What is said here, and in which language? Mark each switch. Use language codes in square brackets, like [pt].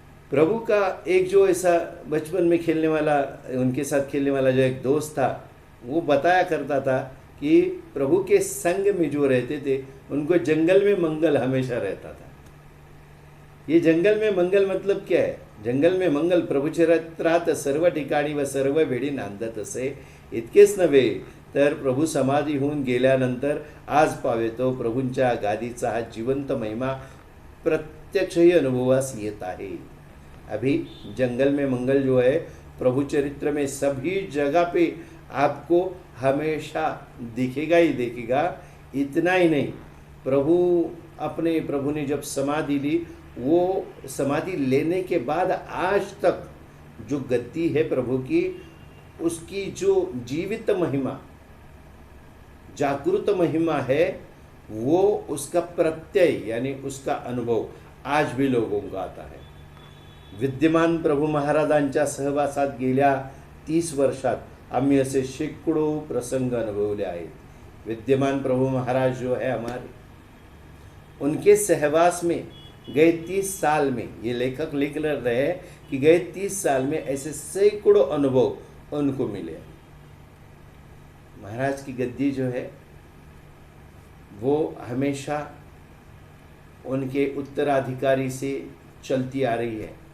[hi] प्रभु का एक जो ऐसा बचपन में खेलने वाला, उनके साथ खेलने वाला जो एक दोस्त था, वो बताया करता था कि प्रभु के संग में जो रहते थे उनको जंगल में मंगल हमेशा रहता था। ये जंगल में मंगल मतलब क्या है? [mr] जंगल में मंगल प्रभु चरित्रात सर्व ठिकाणी व सर्व वेळी नांदत असे। इतकेच नव्हे तर प्रभु समाधी होऊन गेल्यानंतर आज पावेतो प्रभूंच्या गादीचा हा जिवंत महिमा प्रत्यक्षही अनुभवास येत आहे। [hi] अभी जंगल में मंगल जो है प्रभु चरित्र में सभी जगह पे आपको हमेशा दिखेगा ही दिखेगा। इतना ही नहीं, प्रभु ने जब समाधि ली, वो समाधि लेने के बाद आज तक जो गद्दी है प्रभु की, उसकी जो जीवित महिमा, जागृत महिमा है, वो उसका प्रत्यय यानी उसका अनुभव आज भी लोगों को आता है। [mr] विद्यमान प्रभु महाराजांच्या सहवासात गेल्या 30 वर्षात आम्ही असे शेकडो प्रसंग अनुभवले आहेत। [hi] विद्यमान प्रभु महाराज जो है हमारे, उनके सहवास में गए 30 साल में, ये लेखक लिख रहे हैं कि गए 30 साल में ऐसे सैकड़ों अनुभव उनको मिले। महाराज की गद्दी जो है वो हमेशा उनके उत्तराधिकारी से चलती आ रही है।